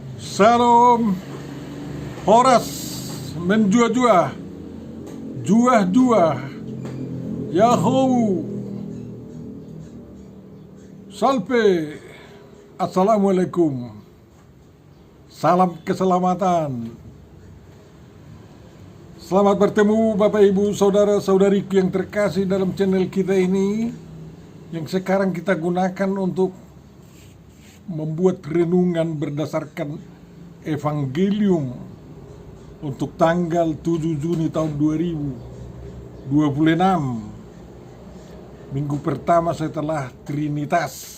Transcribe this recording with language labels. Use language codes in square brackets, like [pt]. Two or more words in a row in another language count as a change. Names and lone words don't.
[btx] Shalom, Horas menjua-jua, juah-juah, Yahoo, Salpe, [id] Assalamualaikum, salam keselamatan. Selamat bertemu Bapak Ibu Saudara-saudariku yang terkasih dalam channel kita ini, yang sekarang kita gunakan untuk membuat renungan berdasarkan Evangelium untuk tanggal 7 Juni tahun 2026, minggu pertama setelah Trinitas.